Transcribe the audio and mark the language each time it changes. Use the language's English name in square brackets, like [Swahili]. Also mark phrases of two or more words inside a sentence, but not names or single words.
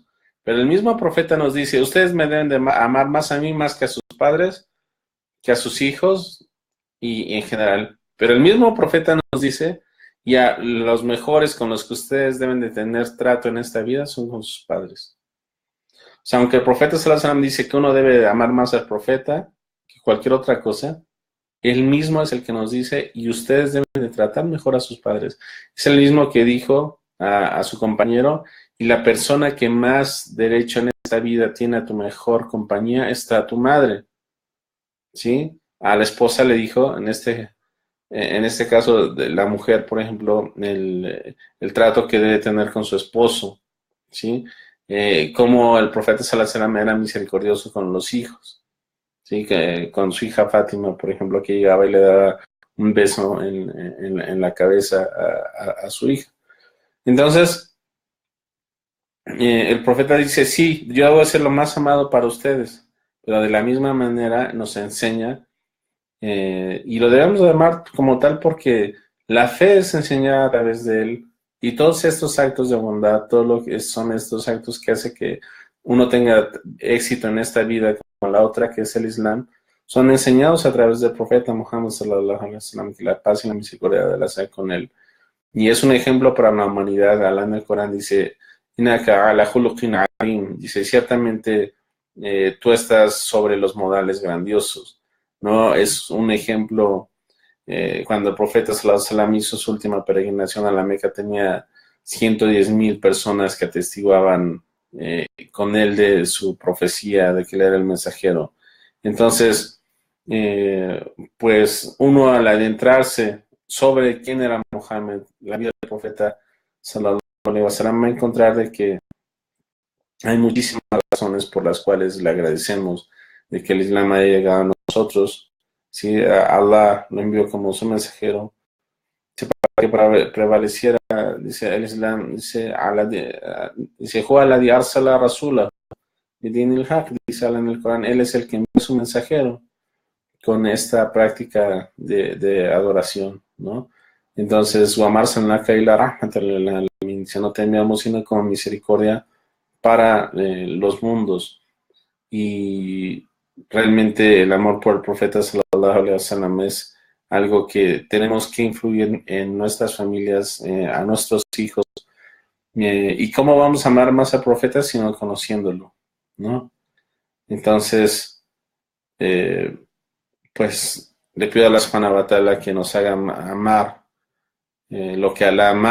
[Spanish] Pero el mismo profeta nos dice, ustedes me deben de amar más a mí, más que a sus padres, que a sus hijos y en general. Pero el mismo profeta nos dice, y a los mejores con los que ustedes deben de tener trato en esta vida son con sus padres. O sea, aunque el profeta [Arabic] صلى الله عليه وسلم [Spanish] dice que uno debe de amar más al profeta que cualquier otra cosa, él mismo es el que nos dice, y ustedes deben de tratar mejor a sus padres. Es el mismo que dijo a su compañero, y la persona que más derecho en esta vida tiene a tu mejor compañía está tu madre. ¿Sí? A la esposa le dijo, en este caso, de la mujer, por ejemplo, el trato que debe tener con su esposo. ¿Sí? Como el profeta [Arabic] صلى الله عليه وسلم [Spanish] era misericordioso con los hijos. Sí, que con su hija Fátima, por ejemplo, que llegaba y le daba un beso en la cabeza a su hija. Entonces, el profeta dice, sí, yo voy a ser lo más amado para ustedes, pero de la misma manera nos enseña, y lo debemos de amar como tal porque la fe es enseñada a través de él, y todos estos actos de bondad, todo lo que son estos actos que hace que uno tenga éxito en esta vida con la otra, que es el Islam, son enseñados a través del profeta Muhammad [Arabic] صلى الله عليه وسلم, [Spanish] que la paz y la misericordia de Allah sea con él. Y es un ejemplo para la humanidad. Allah en el Corán dice, [Arabic] إنك على خلق عظيم. [Spanish] Dice, ciertamente tú estás sobre los modales grandiosos. ¿No? Es un ejemplo, cuando el profeta [Arabic] صلى الله عليه وسلم [Spanish] hizo su última peregrinación a la Meca, tenía 110,000 personas que atestiguaban con él de su profecía, de que él era el mensajero. Entonces, pues uno al adentrarse sobre quién era Mohammed, la vida del profeta [Arabic] صلى الله عليه وسلم, [Spanish] va a encontrar de que hay muchísimas razones por las cuales le agradecemos de que el Islam haya llegado a nosotros. ¿Sí? Allah lo envió como su mensajero para que prevaleciera, dice el Islam, dice [Arabic] هو الذي أرسل رسوله بدين الحق, [Spanish] dice Allah en el Corán, él es el que envió su mensajero con esta práctica de adoración, ¿no? Entonces, [Arabic] وأرسلناك إلا رحمة للعالمين, [Spanish] dice, no te enviamos sino como misericordia para los mundos. Y realmente el amor por el profeta [Arabic] صلى الله عليه وسلم [Spanish] es algo que tenemos que influir en nuestras familias, a nuestros hijos. ¿Y cómo vamos a amar más al profeta sino conociéndolo, ¿no? Entonces, pues le pido a la [Arabic] سبحانه وتعالى [Spanish] que nos haga amar lo que